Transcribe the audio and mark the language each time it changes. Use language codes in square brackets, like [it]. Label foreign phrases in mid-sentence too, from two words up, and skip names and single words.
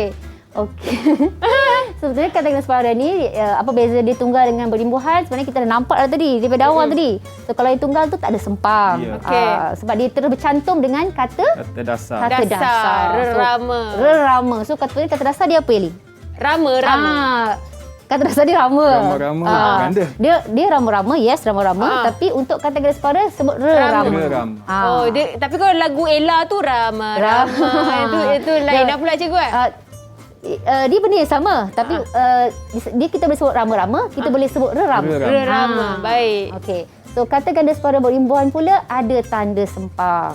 [ms] Sebenarnya kata ganda separa ni, apa beza dia tunggal dengan berimbuhan? Sebenarnya kita dah nampak dah tadi, daripada awal tadi. So, kalau yang tunggal tu tak ada sempang. Ya. Okey. Sebab dia terus bercantum dengan kata Kata dasar. kata dasar. Rerama. So, rerama. So, kata dasar dia apa, Eli? Rama. Kata dasar dia rama. Rama-rama, ganda. Dia rama-rama, yes, rama-rama. Tapi untuk kata ganda separa sebut rerama. Rerama. Oh, tapi kalau lagu Ella tu Rama. Itu lain dah pula cikgu kan? Dia benda yang sama, tapi dia kita boleh sebut rama-rama, kita boleh sebut rerama. Rerama. Baik. Okey. So kata ganda separa berimbuhan pula ada tanda sempang.